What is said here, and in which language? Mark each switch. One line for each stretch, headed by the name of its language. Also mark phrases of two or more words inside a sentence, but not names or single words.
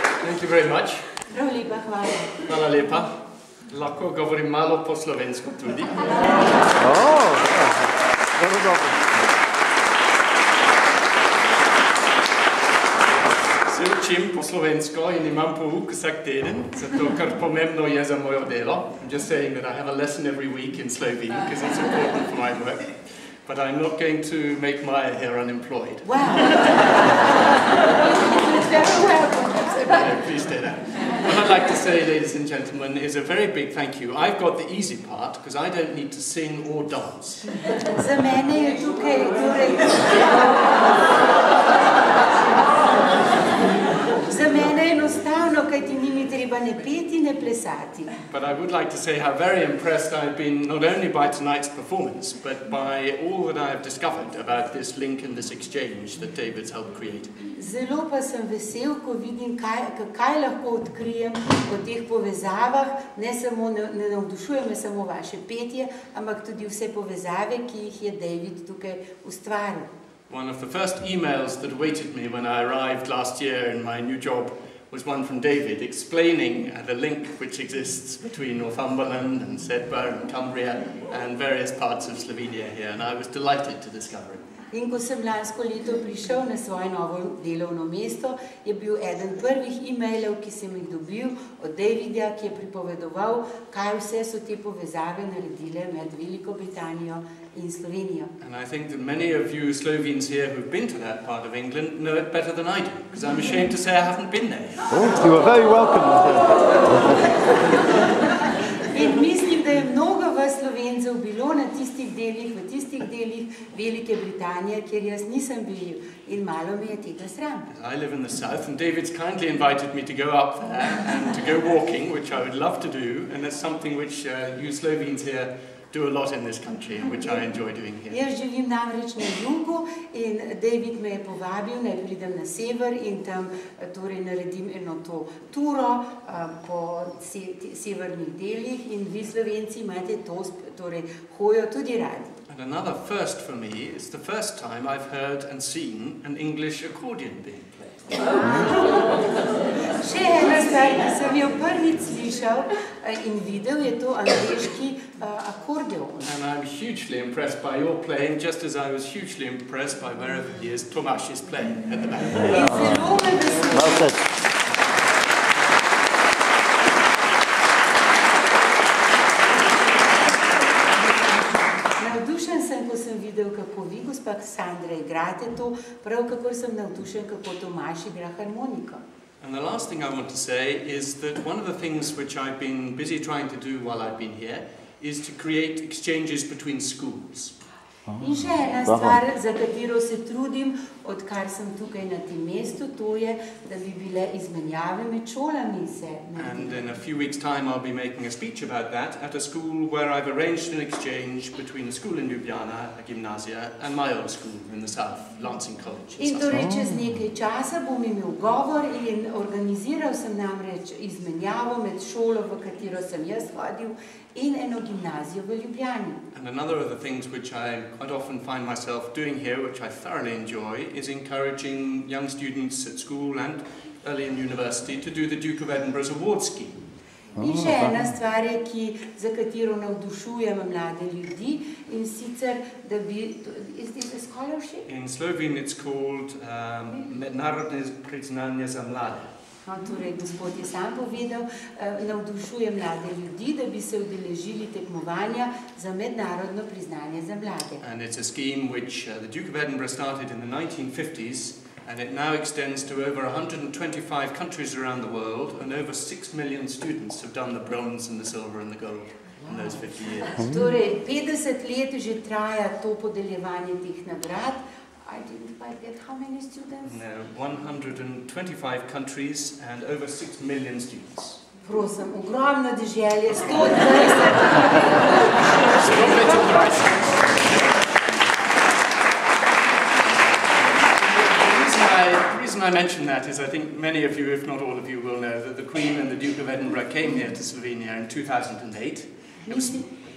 English: Thank you very much.
Slovenian: Prav lepa hvala. Hvala lepa. Lahko govorim malo po slovensko tudi. Zelo dobro. Se učim po slovensko in imam pouk vsak teden, zato ker pomembno je za moje delo.
English: I'm just saying that I have a lesson every week in Slovene because it's important for my work. But I'm not going to make Maya here unemployed. Wow. No, please stay there. What I'd like to say, ladies and gentlemen, is a very big thank you. I've got the easy part because I don't need to sing or dance.
Slovenian: Za mene je tukaj Za mene je enostavno, kajti ni mi treba ne peti, ne plesati.
English: But I would like to say how very impressed I've been not only by tonight's performance, but by all that I have discovered about this link and this exchange that David's helped create.
Slovenian: Zelo pa sem vesel, ko vidim, kaj lahko odkrijem o teh povezavah. Ne navdušuje me samo vaše petje, ampak tudi vse povezave, ki jih je David tukaj ustvaril.
English: One of the first emails that awaited me when I arrived last year in my new job was one from David explaining the link which exists between Northumberland and Sedberg and Cumbria and various parts of Slovenia here, and I was delighted to discover it.
Slovenian: In ko sem lansko leto prišel na svoje novo delovno mesto, je bil eden prvih e-mailov, ki sem jih dobil od Davida, ki je pripovedoval, kaj vse so te povezave naredile med Veliko Britanijo in Slovenijo.
English: And I think that many of you Slovenes here who've been to that part of England know it better than I do, because I'm ashamed to say I haven't been there. Oh, you are very welcome.
Slovenian: In mislim, da je mnogo vas Slovencev bilo na tistih delih, v tistih delih Velike Britanije, kjer jaz nisem bil in malo mi je tega sram.
English: I live in the south and David's kindly invited me to go up there and to go walking, which I would love to do, and that's something which you Slovenes here do a lot in this country, which I enjoy doing here.
Slovenian: Jaz živim namreč na jugu in David me je povabil, naj pridem na sever in tam torej naredim eno to turo po severnih delih in vi Slovenci imate to torej hojo tudi radi.
English: And another first for me is the first time I've heard and seen an English accordion being played.
Slovenian: Še ena stvar, ki sem jo prvič slišal in videl, je to angleški akordeon.
English: And I'm hugely impressed by your playing, just as I was hugely impressed by wherever he is, Tomaz is playing at the back.
Slovenian: In zelo me veseli. Navdušen sem, ko sem videl, kako vi, gospa Sandra, igrate to, prav kakor sem navdušen, kako Tomaž igra harmoniko.
English: And the last thing I want to say is that one of the things which I've been busy trying to do while I've been here is to create exchanges between schools.
Slovenian: In še ena stvar, za katero se trudim, odkar sem tukaj na tem mestu, to je, da bi bile izmenjave med šolami se.
English: And in a few weeks' time I'll be making a speech about that at a school where I've arranged an exchange between a school in Ljubljana, a gymnasia, and my old school in the south, Lancing College.
Slovenian: In torej čez nekaj časa bom imel govor in organiziral sem namreč izmenjavo med šolo, v katero sem jaz hodil, in eno gimnazijo v Ljubljani.
English: And another of the things which I quite often find myself doing here, which I thoroughly enjoy, is encouraging young students at school and early in university to do the Duke of Edinburgh's award scheme.
Slovenian: In še ena stvar je, za katero navdušujem mlade ljudi, in sicer, da bi,
English: is this a scholarship? In Slovene it's called
Slovenian: Mednarodne priznanje za mlade. No, torej, gospod je sam povedal, navdušuje mlade ljudi, da bi se udeležili tekmovanja za mednarodno priznanje za mlade.
English: And it's a scheme which the Duke of Edinburgh started in the 1950s, and it now extends to over 125 countries around the world, and over 6 million students have done the bronze and the silver and the gold in those 50 years.
Slovenian: Torej, 50 let že traja to podeljevanje teh nagrad.
English: I didn't quite get how many students? No, 125 countries and over 6 million students.
Slovenian: Prosim, ogromno deželje, 120.
English: The reason I mention that is I think many of you, if not all of you, will know that the Queen and the Duke of Edinburgh came here to Slovenia in 2008.